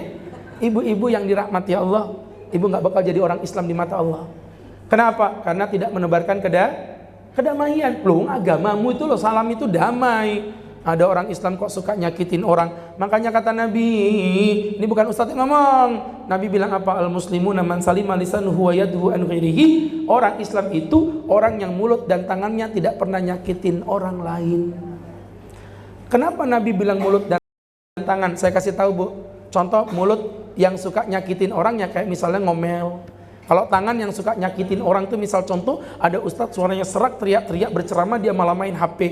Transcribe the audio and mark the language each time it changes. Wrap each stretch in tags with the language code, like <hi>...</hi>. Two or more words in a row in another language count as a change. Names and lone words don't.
<id>Ibu-ibu yang dirahmati Allah, ibu nggak bakal jadi orang Islam di mata Allah. Kenapa? Karena tidak menebarkan kedamaian. Loh, agamamu itu loh, salam itu damai. Ada orang Islam kok suka nyakitin orang. Makanya kata Nabi, ini bukan ustadz yang ngomong. Nabi bilang apa?</id> <ar>المسلمون من سلم لسانه ويده عن غيره.</ar> <id>Orang Islam itu orang yang mulut dan tangannya tidak pernah nyakitin orang lain. Kenapa Nabi bilang mulut dan tangan? Saya kasih tahu, Bu. Contoh mulut yang suka nyakitin orang ya kayak misalnya ngomel. Kalau tangan yang suka nyakitin orang tuh, misal contoh ada ustadz suaranya serak, teriak-teriak berceramah, dia malah main HP.</id>